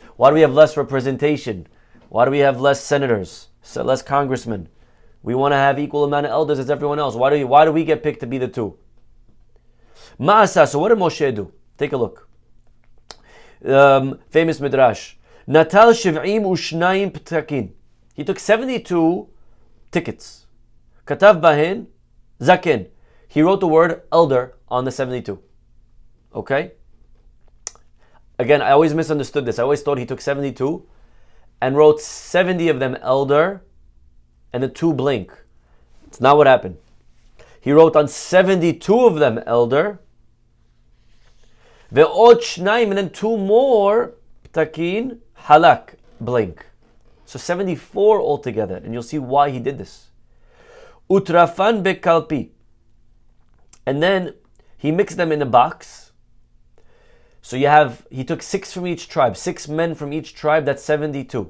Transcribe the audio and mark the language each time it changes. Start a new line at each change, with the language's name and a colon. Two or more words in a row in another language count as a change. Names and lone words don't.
English: Why do we have less representation? Why do we have less senators, less congressmen? We want to have equal amount of elders as everyone else. Why do we get picked to be the 2? Ma'asa, so what did Moshe do? Take a look. Famous midrash.
Hebrew: נטל שבעים ושניים פתקין.
English: He took 72 tickets.
Hebrew: כתב בהן זקן.
English: He wrote the word elder on the 72. Okay? Again, I always misunderstood this. I always thought he took 72 and wrote 70 of them elder and the 2 blink. It's not what happened. He wrote on 72 of them elder,
Hebrew: ועוד שניים,
English: and then 2 more
Hebrew: פתקין חלק,
English: blink. So 74 altogether, and you'll see why he did this.
Hebrew: וטרפן בקלפי,
English: and then he mixed them in a box. So he took 6 from each tribe, 6 men from each tribe, that's 72.